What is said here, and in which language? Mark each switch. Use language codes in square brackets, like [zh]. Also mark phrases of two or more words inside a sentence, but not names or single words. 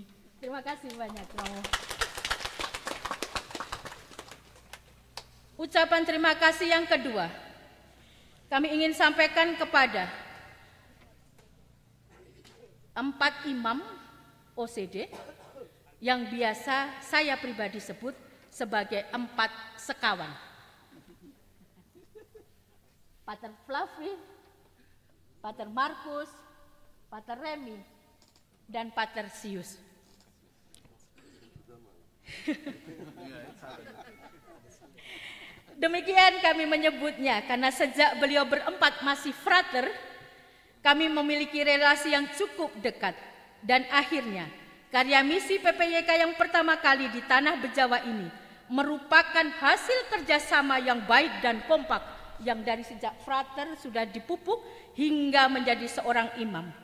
[id] Terima kasih banyak, Romo. Ucapan terima kasih yang kedua, kami ingin sampaikan kepada 4 imam OCD yang biasa saya pribadi sebut sebagai 4 sekawan. Pater Flavi, Pater Markus, Pater Remi, dan Pater Sius. Demikian kami menyebutnya karena sejak beliau berempat masih frater, kami memiliki relasi yang cukup dekat. Dan akhirnya karya misi PPYK yang pertama kali di Tanah Bejawa ini merupakan hasil kerjasama yang baik dan kompak yang dari sejak frater sudah dipupuk hingga menjadi seorang imam.